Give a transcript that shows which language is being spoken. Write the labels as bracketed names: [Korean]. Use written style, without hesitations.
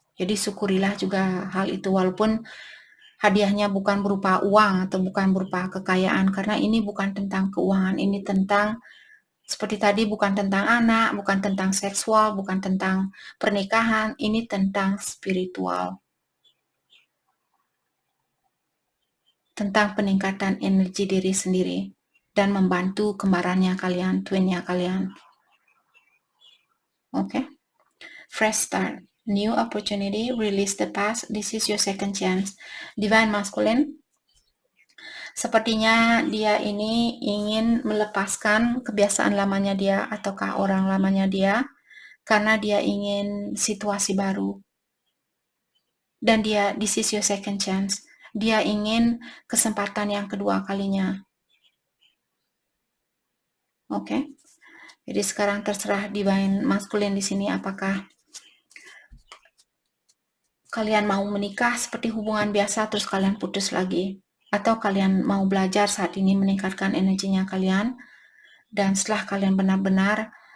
[Indonesian] Jadi syukurilah juga hal itu, walaupun hadiahnya bukan berupa uang atau bukan berupa kekayaan, karena ini bukan tentang keuangan, ini tentang seperti tadi bukan tentang anak, bukan tentang seksual, bukan tentang pernikahan, ini tentang spiritual. Tentang peningkatan energi diri sendiri dan membantu kembarannya kalian, twinnya kalian. Okay? [English] Fresh start, new opportunity, release the past, this is your second chance. [Indonesian] Divine masculine, sepertinya dia ini ingin melepaskan kebiasaan lamanya dia ataukah orang lamanya dia karena dia ingin situasi baru. Dan dia, [English] this is your second chance. [Indonesian] Dia ingin kesempatan yang kedua kalinya. Oke. Jadi sekarang terserah divine masculine di sini apakah kalian mau menikah seperti hubungan biasa terus kalian putus lagi, atau kalian mau belajar saat ini meningkatkan energinya kalian, dan setelah kalian benar-benar